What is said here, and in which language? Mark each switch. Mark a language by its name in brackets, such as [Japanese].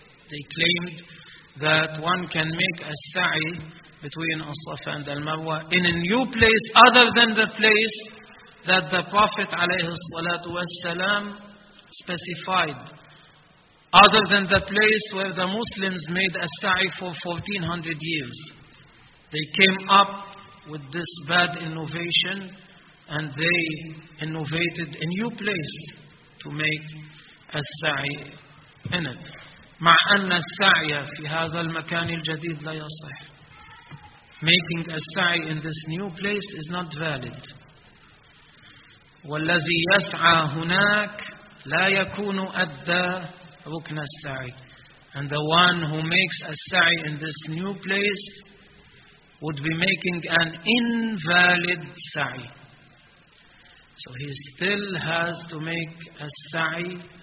[English] They claimed that one can make السعي between الصفا and المروه in a new place other than the place that the Prophet [Arabic] عليه الصلاة والسلام [English] specified, other than the place where the Muslims made a sa'i for 1400 years. They came up with this bad innovation and they innovated a new place to make a sa'i in it. [Arabic] مع أن السعي في هذا المكان الجديد لا يصح. [English] Making a sa'i in this new place is not valid. [Arabic] والذي يسعى هناك لا يكون أدى ركن السعي. [English] And the one who makes a sa'i in this new place would be making an invalid sa'i. So he still has to make a sa'i.